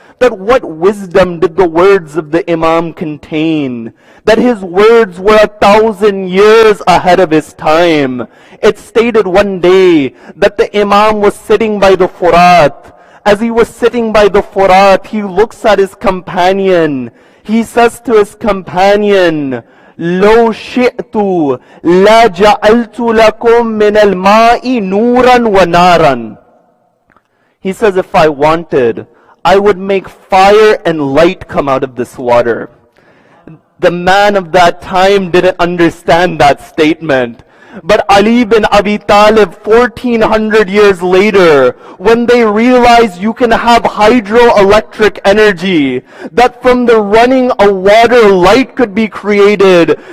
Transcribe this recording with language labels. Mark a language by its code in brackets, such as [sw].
[en] That what wisdom did the words of the Imam contain? That his words were 1,000 years ahead of his time. It's stated one day that the Imam was sitting by the Furat. As he was sitting by the Furat, he looks at his companion. He says to his companion, [ar] لو شئت لا جعلت لكم من الماء نورا ونارا. [en] He says, if I wanted, I would make fire and light come out of this water. The man of that time didn't understand that statement. But Ali bin Abi Talib, 1400 years later, when they realized you can have hydroelectric energy, that from the running of water, light could be created.